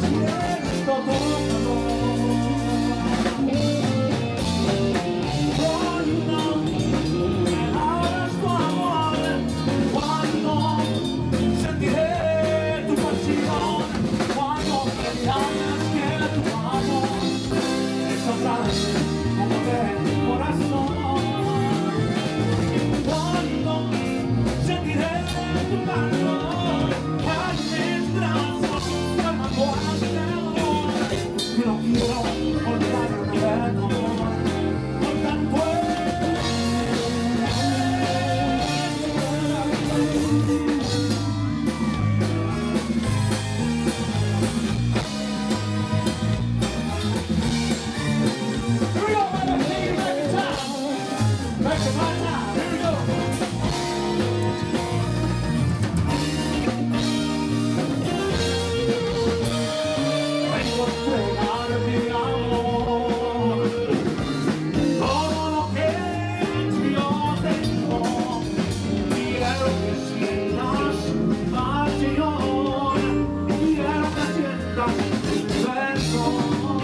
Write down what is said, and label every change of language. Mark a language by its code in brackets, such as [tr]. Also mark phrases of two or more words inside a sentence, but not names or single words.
[it] questo toccano. Quando nella tua amore, [es] quando sentiré tu pasión, cuando creas que tu amor es otra vez como del corazón, cuando sentiré tu calor, en mis brazos, llamando a este amor, que no quiero olvidarme de tu amor, con tan fuerte. [en] Here we go, baby, take it back in time, back to my time, here we go. [es] Vengo a entregar mi amor, todo lo que yo tengo. Quiero que sientas pasión, quiero que sientas universo.